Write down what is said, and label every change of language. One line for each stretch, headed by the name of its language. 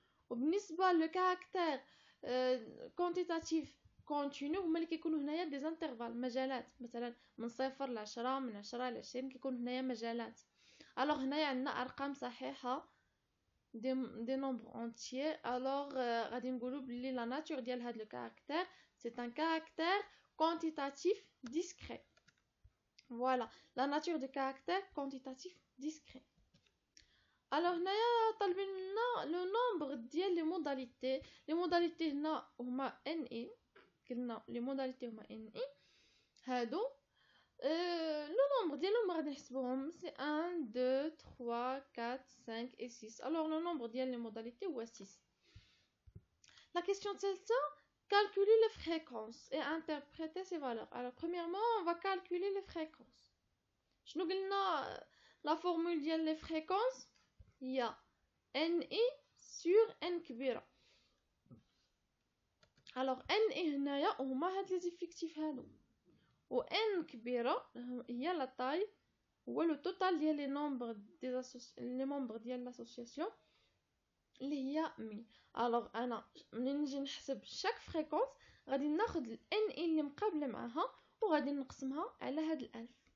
Arabic: وبالنسبه للكاركتير كونتيتاتيف كونتينيو هما اللي كيكونوا هنايا دي انترفال، مجالات، مثلا من 0 ل 10، من 10 ل 20 كيكون هنايا مجالات. alors هنايا عندنا ارقام صحيحه دي نومبر اونتيي. alors غادي نقولوا بلي لا ناتور ديال هاد لو كاركتير سي ان كاركتير quantitatif discret.
French: Voilà, la nature du caractère quantitatif discret.
Arabic: alors هنايا طالبين لنا لو نومبر ديال لي موداليتي. لي موداليتي هنا هما ان اي، قلنا لي موداليتي هما ان اي هادو. لو نومبر ديالهم غادي نحسبوهم سي 1 2 3 4 5 et 6. alors لو نومبر ديال لي موداليتي هو 6.
French: la question الثالثه calculer les fréquences et interpréter ces valeurs. alors premièrement on va calculer les fréquences.
Arabic: شنو قلنا
French: la formule ديال les fréquences هي NI sur N كبيرة.
Arabic: alors NI هنايا هما هاد لي زيفيكتيف هادو، و N كبيرة هي لا طاي، هو لو توتال ديال لي نومبر لي ممبر ديال لاسوسياسيون اللي هي 1000. alors انا ملي نجي نحسب شاك فريكونس غادي ناخد ال NI اللي مقابله معاها وغادي نقسمها على هاد الألف.